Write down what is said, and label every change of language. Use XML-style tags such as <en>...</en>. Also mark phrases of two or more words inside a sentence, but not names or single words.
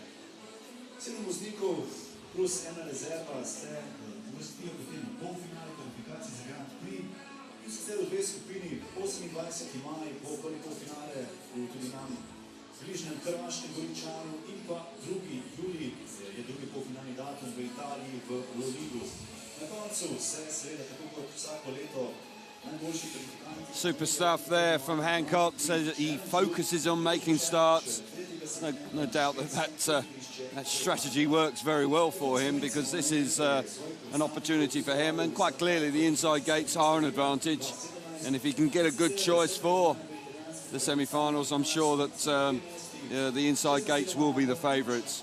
<sl>7 voznikov plus ena rezerva se gostijo potem na polfinale kvalifikacij za Grand Prix, in sicer v 2 skupini, 28. maj bo prvi polfinale tudi nam bližnjem Hrvaškem Goričanu, in pa 2. julij je drugi polfinalni datum v Italiji v Loligu.</sl> <en>Super stuff there from Hancock. Says he focuses on making starts. No doubt that strategy works very well for him, because this is an opportunity for him, and quite clearly the inside gates are an advantage. And if he can get a good choice for the semi-finals, I'm sure that the inside gates will be the favourites.</en>